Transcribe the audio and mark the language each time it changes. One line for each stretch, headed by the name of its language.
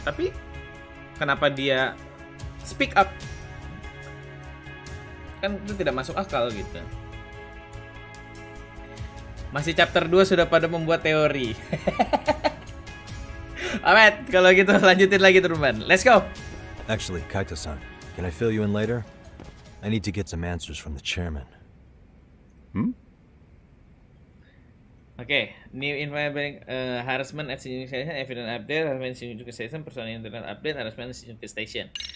Indonesian: Tapi kenapa dia
English: speak up?
Indonesian: Kan itu tidak masuk akal gitu. Masih chapter 2 sudah pada membuat teori. Alright, kalau gitu lanjutin lagi teman.
English: Let's go. Actually, Kaito-san, can I fill you in later? I need to get some answers from the chairman. Okay, new environment harassment at senior station, evidence update, harassment senior station, personal internet update, harassment senior station.